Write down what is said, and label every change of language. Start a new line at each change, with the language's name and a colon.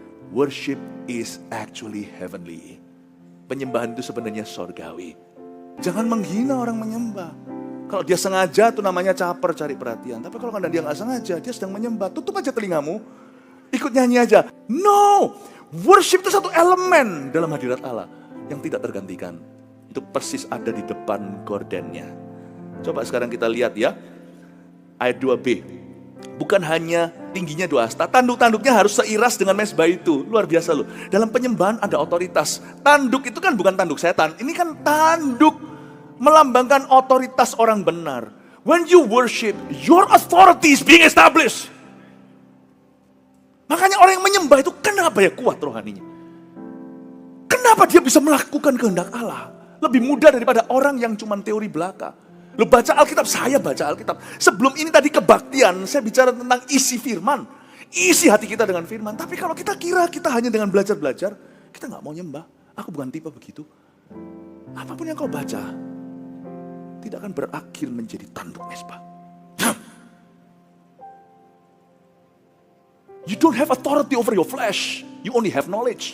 English: Worship is actually heavenly.
Indonesian: Penyembahan itu sebenarnya sorgawi. Jangan menghina orang menyembah. Kalau dia sengaja itu namanya caper, cari perhatian. Tapi kalau dia nggak sengaja, dia sedang menyembah. Tutup aja telingamu, ikut nyanyi aja. No, worship itu satu elemen dalam hadirat Allah yang tidak tergantikan. Itu persis ada di depan gordennya. Coba sekarang kita lihat ya, ayat 2b. Bukan hanya tingginya 2 hasta, tanduk-tanduknya harus seiras dengan mezbah itu. Luar biasa loh. Dalam penyembahan ada otoritas. Tanduk itu kan bukan tanduk setan, ini kan tanduk melambangkan otoritas orang benar.
English: When you worship, your authority is being established.
Indonesian: Makanya orang yang menyembah itu kenapa ya kuat rohaninya? Kenapa dia bisa melakukan kehendak Allah? Lebih mudah daripada orang yang cuma teori belaka. Lu baca Alkitab, saya baca Alkitab. Sebelum ini tadi kebaktian, saya bicara tentang isi firman. Isi hati kita dengan firman. Tapi kalau kita kira kita hanya dengan belajar-belajar, kita gak mau nyembah. Aku bukan tipe begitu. Apapun yang kau baca, tidak akan berakhir menjadi tanduk mezbah.
English: You don't have authority over your flesh. You only have knowledge.